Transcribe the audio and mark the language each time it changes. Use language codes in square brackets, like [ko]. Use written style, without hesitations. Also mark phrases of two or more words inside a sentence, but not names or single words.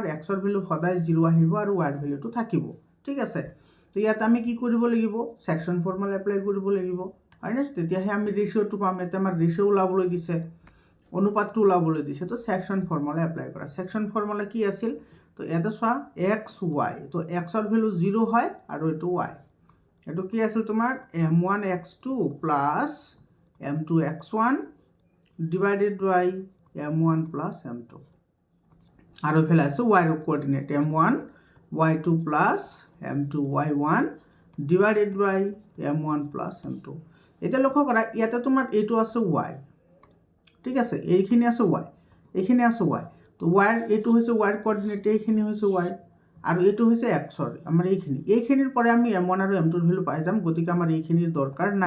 [as] x ৰ ভ্যালু সদায় 0 আহিব আৰু y ৰ ভ্যালুটো থাকিব ঠিক আছে তো ইয়াত আমি কি কৰিব লাগিব [en] section formula apply [as] কৰিব লাগিব হয়নে তেতিয়াহে আমি ৰেশিওটো পাম এতে আমাৰ ৰেশিও ওলাবলৈ দিছে অনুপাতটো ওলাবলৈ দিছে তো [en] section formula apply [as] কৰা [en] section formula [as] কি আছিল তো এটা চোৱা x y তো x ৰ ভ্যালু 0 হয় আৰু এটো y এটো কি আছিল তোমাৰ [en] m1 x2 plus m2 x1 divided by m1 plus m2 [as] আৰু এফালে আছে y ৰ কোঅৰ্ডিনেট [en] m1 y2 plus m2 y1 divided by m1 plus m2 [as] এটা লক্ষ্য কৰা ইয়াতে তোমাৰ এটো আছে y ঠিক আছে এইখিনি আছে y এইখিনি আছে y তো ওয়াইৰ এইটো হৈছে ওয়াইৰ কোঅৰ্ডিনেট, এইখিনি হৈছে ওয়াই, আৰু এইটো হৈছে এক্সৰ আমাৰ এইখিনিৰ পৰা আমি m1 আৰু m2 ভ্যালু পাই যাম। গতিকে আমাৰ এইখিনিৰ দৰকাৰ নাই।